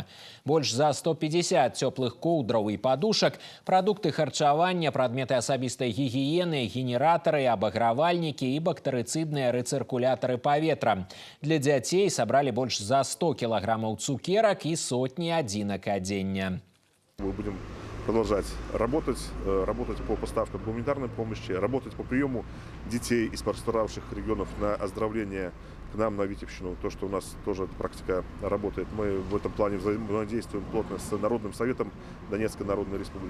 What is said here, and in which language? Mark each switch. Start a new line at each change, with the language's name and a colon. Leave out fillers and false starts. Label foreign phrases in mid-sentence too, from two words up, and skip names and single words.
Belarusian: Больш за 150 цёплых коўдраў і падушак, прадукты харчавання, прадметы асабістай гігіены, генератары, абагравальнікі і бактэрыцыдныя рэцыркулятары паветра. Для дзяцей сабралі больш за 100 кілаграмаў цукерак і сотні адзінак адзення.
Russian: Мы будем продолжать работать по поставкам гуманитарной помощи, работать по приему детей из пострадавших регионов на оздоровление к нам на Витебщину. То, что у нас тоже эта практика работает. Мы в этом плане взаимодействуем плотно с Народным советом Донецкой Народной Республики.